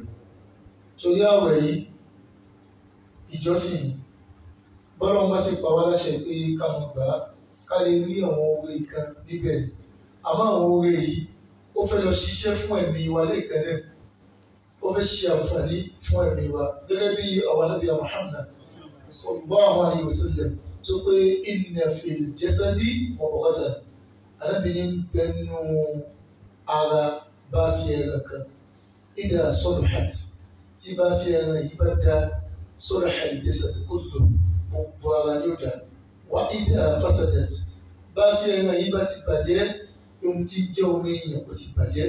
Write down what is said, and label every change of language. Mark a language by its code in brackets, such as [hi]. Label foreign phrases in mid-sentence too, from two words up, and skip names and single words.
[yo] Torí àwẹ̀ yìí ìjọsìn bọ́lá wọn bá sì pa wá láṣẹ pé ká mọ̀ gbà á ká lè rí àwọn oore kan níbẹ̀. Àmọ́ àwọn oore yìí ó fẹ́ lọ ṣiṣẹ́ fún ẹ̀mí wa lẹ́ẹ̀kan náà. Ó fẹ́ ṣe àǹfààní fún ẹ̀mí wa gẹ́gẹ́ bí àwọn Ànábì Muhammad [ar] صلى الله عليه وسلم [yo] tó pé [ar] إن في الجسد مضغة. [yo] Ànábì ní bẹ́nu ara bá sí ẹran kan [ar] إذا صلحت [yo] tí bá sí ẹran yìí bá dá [ar] صلح الجسد كله [yo] gbogbo ara yóò dá. [ar] وإذا فسدت [yo] bá sí ẹran yìí bá ti bàjẹ́ ohun tí jẹ́ omi èèyàn kò ti bàjẹ́.